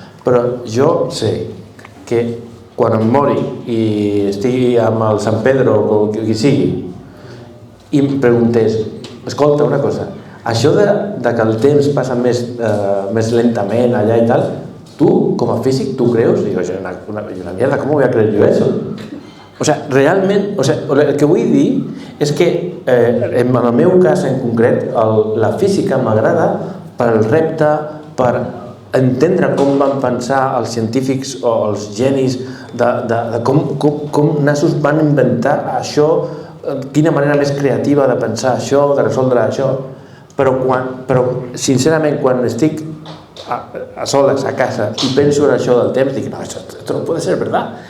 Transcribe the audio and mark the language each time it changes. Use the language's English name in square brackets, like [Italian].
[Catalan] Però jo sé que quan em mori i estigui amb el Sant Pedro o qui sigui i em preguntés, escolta una cosa, això de que el temps passa més lentament allà i tal, tu com a físic, tu creus? [Spanish] Digo, una mierda, ¿cómo voy a creer yo eso? [Catalan] O sea, realment, el que vull dir és que en el meu cas en concret la física m'agrada per al repte, per entendre com van pensar els científics o els genis de com nassos van inventar això, quina manera més creativa de pensar això, de resoldre això, però sincerament quan estic a soles a casa y penso en això del temps, dic, [Spanish] no, esto no puede ser verdad.